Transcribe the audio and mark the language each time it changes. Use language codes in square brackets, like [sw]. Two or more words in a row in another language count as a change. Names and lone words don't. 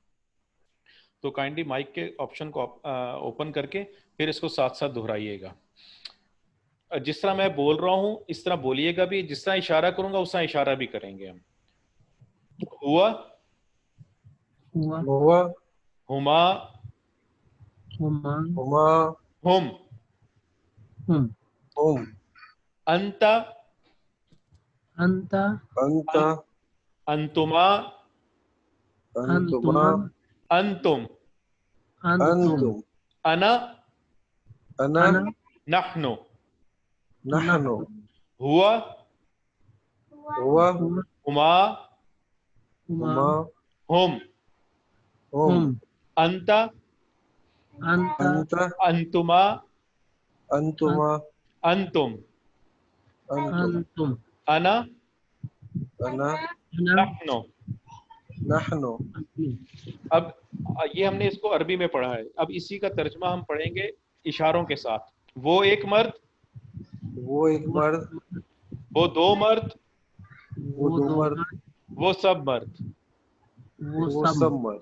[ur] تو کائنڈلی مائک کے آپشن کو اوپن کر کے پھر اس کو ساتھ ساتھ دہرائیے گا۔ جس طرح میں بول رہا ہوں اس طرح بولیے گا بھی، جس طرح اشارہ کروں گا اس طرح اشارہ بھی کریں گے ہم۔ [ar] ہوا، ہوا، ہما، ہما، ہم، ہم، انت، انت، انتما، انتما، انتم، انتم، انا، انا، نحن، نحن، ہوا، ہوا، ہما، ہما، ہم، ہم، انت، انت، انتما، انتما، انتم، أنتم अना أنا नहनो। نحن [ur] اب یہ ہم نے اس کو عربی میں پڑھا ہے، اب اسی کا ترجمہ ہم پڑھیں گے اشاروں کے ساتھ. وہ ایک مرد, وہ ایک مرد, وہ دو مرد, وہ دو مرد, وہ سب مرد. وہ سب مرد.